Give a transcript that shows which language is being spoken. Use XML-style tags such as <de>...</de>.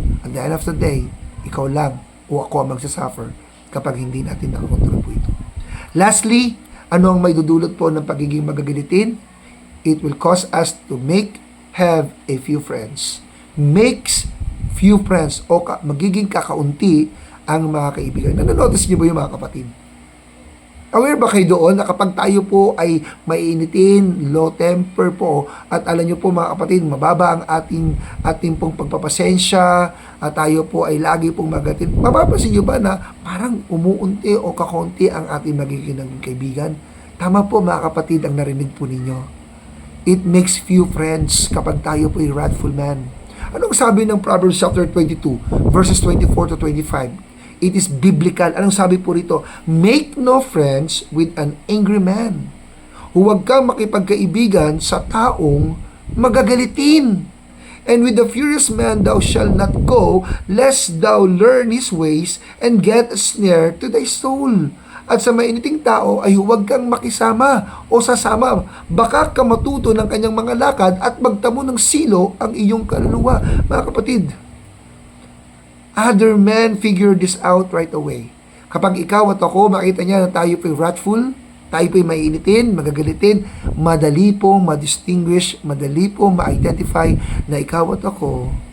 <tl>At the end of the day, ikaw lang o ako ang magsasuffer kapag hindi natin nakakontrol po ito. Lastly, ano ang may dudulot po ng pagiging magagalitin?</tl> <en>It will cause us to have a few friends. Makes few friends</en> <tl>o magiging kakaunti ang mga kaibigan. Nanonotice niyo ba yung mga kapatid? Aware ba kayo doon na kapag tayo po ay maiinitin, low temper po, at alam niyo po, mga kapatid, mababa ang ating pong pagpapasensya, at tayo po ay lagi pong magatin, mapapansin niyo ba na parang umuunti o kakaunti ang ating magiging kaibigan? Tama po, mga kapatid, ang narinig po ninyo.</tl> <en>It makes few friends</en> <tl>kapag tayo po ay</tl> <en>wrathful man.</en> <tl>Anong sabi ng</tl> <en>Proverbs chapter 22, verses 24 to 25? It is biblical.</en> <tl>Anong sabi po rito?</tl> <en>Make no friends with an angry man.</en> <tl>Huwag kang makipagkaibigan sa taong magagalitin.</tl> <en>And with the furious man thou shalt not go, lest thou learn his ways and get a snare to thy soul.</en> <tl>At sa mainiting tao ay huwag kang makisama o sasama. Baka ka matuto ng kanyang mga lakad at magtamo ng silo ang iyong kaluluwa. Mga kapatid,</tl> <en>other men figure this out right away.</en> <tl>Kapag ikaw at ako, makita niya na tayo po'y wrathful, tayo po'y maiinitin, magagalitin, madali pong ma-distinguish, madali pong ma-identify na ikaw at ako</tl>